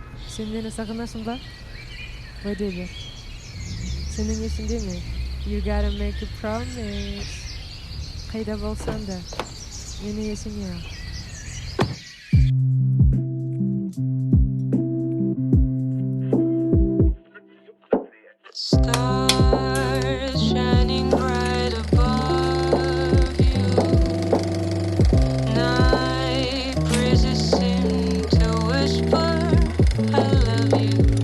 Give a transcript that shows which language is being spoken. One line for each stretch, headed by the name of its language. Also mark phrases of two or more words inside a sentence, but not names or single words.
Kazakh: Sen meni sағынасың ба? Уәде бер. Сенің есіңде ме?
English: You gotta make a promise.
Kazakh: Қайда болсаң да, мені есіңе ал.
English: Stars shining bright above you. Night breezes seem to whisper, I love you.